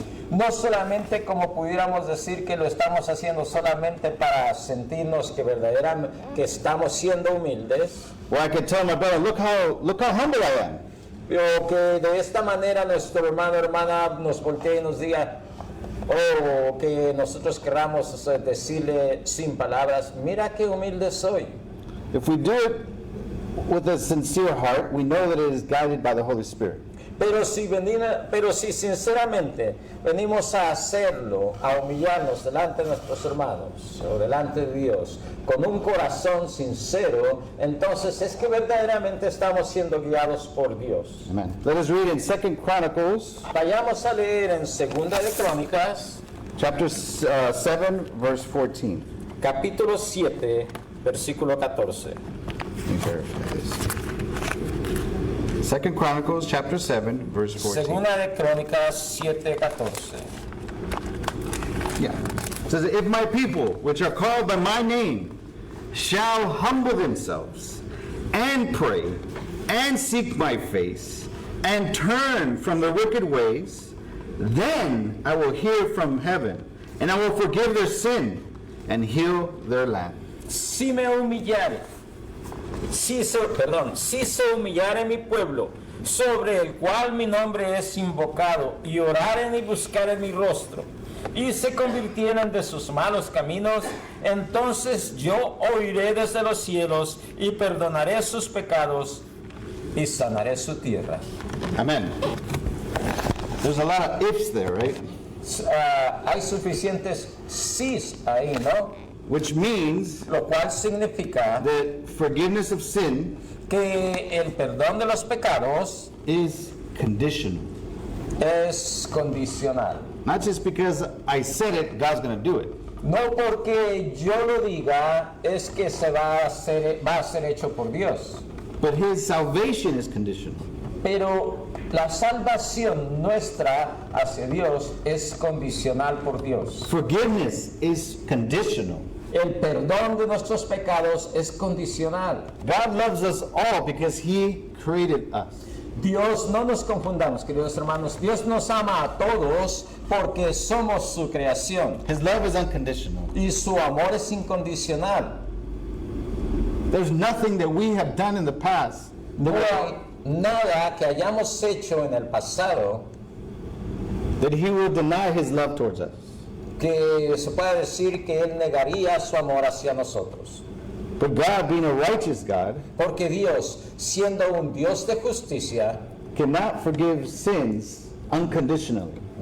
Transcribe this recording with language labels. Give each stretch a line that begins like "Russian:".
Spanish: no solamente como pudiéramos decir que lo estamos haciendo solamente para sentirnos que verdaderamente que estamos siendo humildes,
English: where I could tell my brother, look how humble I am.
Spanish: o que de esta manera nuestro hermano o hermana nos voltee y nos diga, o que nosotros queramos decirle sin palabras, mira qué humilde soy.
English: If we do it with a sincere heart, we know that it is guided by the Holy Spirit.
Spanish: Pero si sinceramente venimos a hacerlo, a humillarnos delante de nuestros hermanos o delante de Dios con un corazón sincero, entonces es que verdaderamente estamos siendo guiados por Dios.
English: Amen. Let us read in 2 Chronicles,
Spanish: Vayamos a leer en Segunda de Crónicas,
English: chapter 7, verse 14.
Spanish: capítulo 7, versículo 14.
English: Let me paraphrase. 2 Chronicles, chapter 7, verse 14.
Spanish: Segunda de Crónicas 7:14.
English: Yeah. It says, if my people, which are called by my name, shall humble themselves and pray and seek my face and turn from the wicked ways, then I will hear from heaven and I will forgive their sin and heal their land.
Spanish: Si me humillare, si se humillare mi pueblo, sobre el cual mi nombre es invocado, y oraren y buscaren mi rostro, y se convirtieran de sus malos caminos, entonces yo oiré desde los cielos y perdonaré sus pecados y sanaré su tierra.
English: Amen. There's a lot of ifs there, right?
Spanish: Hay suficientes sís ahí, ¿no?
English: Which means
Spanish: Lo cual significa
English: that forgiveness of sin
Spanish: que el perdón de los pecados
English: is conditional.
Spanish: es condicional.
English: Not just because I said it, God's going to do it.
Spanish: No porque yo lo diga es que va a ser hecho por Dios,
English: But his salvation is conditional.
Spanish: pero la salvación nuestra hacia Dios es condicional por Dios.
English: Forgiveness is conditional.
Spanish: El perdón de nuestros pecados es condicional.
English: God loves us all because he created us.
Spanish: Dios, no nos confundamos, queridos hermanos, Dios nos ama a todos porque somos su creación
English: His love is unconditional.
Spanish: y su amor es incondicional.
English: There's nothing that we have done in the past
Spanish: No hay nada que hayamos hecho en el pasado
English: that he will deny his love towards us.
Spanish: que se pueda decir que Él negaría su amor hacia nosotros.
English: But God, being a righteous God,
Spanish: Porque Dios, siendo un Dios de justicia,
English: cannot forgive sins unconditionally.